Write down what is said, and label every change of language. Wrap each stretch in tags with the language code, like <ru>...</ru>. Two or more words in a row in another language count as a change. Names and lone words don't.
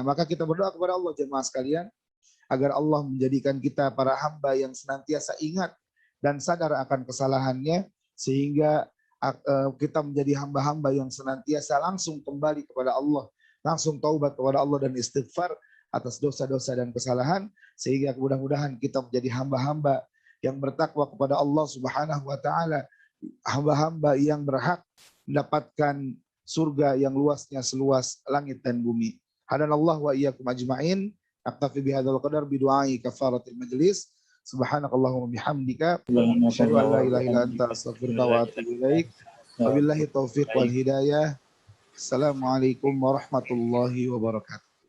<id>Maka kita berdoa kepada Allah jemaah sekalian agar Allah menjadikan kita para hamba yang senantiasa ingat dan sadar akan kesalahannya, sehingga kita menjadi hamba-hamba yang senantiasa langsung kembali kepada Allah, langsung taubat kepada Allah dan istighfar atas dosa-dosa dan kesalahan, sehingga mudah-mudahan kita menjadi hamba-hamba yang bertakwa kepada Allah</id> <ar>سبحانه وتعالى,</ar> <id>hamba-hamba yang berhak mendapatkan surga yang luasnya seluas langit dan bumi.</id> <ar>هدانا الله وإياكم أجمعين. أكتفي بهذا القدر بدعاء كفارة المجلس. سبحانك اللهم بحمدك أشهد أن لا إله إلا أنت أستغفرك وأتوب إليك. وبالله التوفيق والهداية. السلام عليكم ورحمة الله وبركاته.</ar>